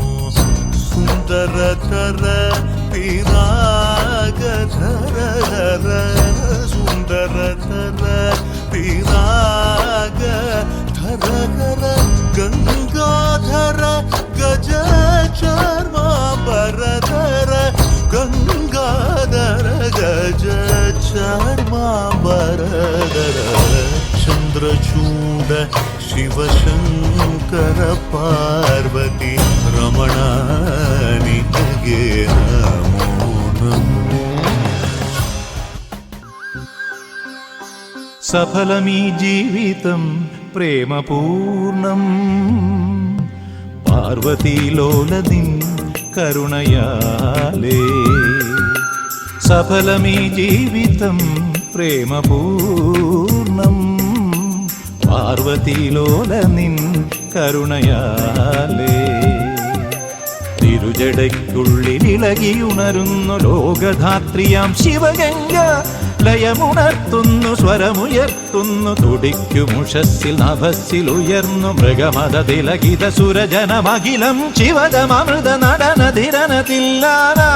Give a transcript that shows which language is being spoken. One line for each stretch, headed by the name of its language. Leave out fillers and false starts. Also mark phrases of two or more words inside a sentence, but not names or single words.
Kannada: ಸುಂದರತರ ಪಿರಾಗಧರ ಸುಂದರತರ ಪಿರಾಗ ಧರ ಗಂಗಾಧರ ಗಜ ಚರ್ಮಾಂಬರಧರ ಗಂಗಾಧರ ಗಜ ಚರ್ಮಾಂಬರಧರ. ಚಂದ್ರಚೂಡ ಶಿವಶಂಕರ ಪಾರ್ವತಿ ರಮಣ ನಿನಗೆ ನಮೋ ನಮೋ.
Malayalam: സഫലമീ ജീവിതം പ്രേമപൂർണ്ണം പാർവതീലോലദിൻ കരുണയാലേ. സഫലമീ ജീവിതം പ്രേമപൂർണ്ണം പാർവതീലോലനിൻ കരുണയാലേ. തിരുജടയ്ക്കുള്ളിലിളകിയുണരുന്നു ലോകധാത്രിയാം ശിവഗംഗ. ലയമുണർത്തുന്നു സ്വരമുയർത്തുന്നു തുടിക്കുമുഷസ്സിൽ നഭസ്സിലുയർന്നു മൃഗമത തിലകിത സുരജനമഖിലം ശിവദമൃത നടനധിരനതില്ലാന.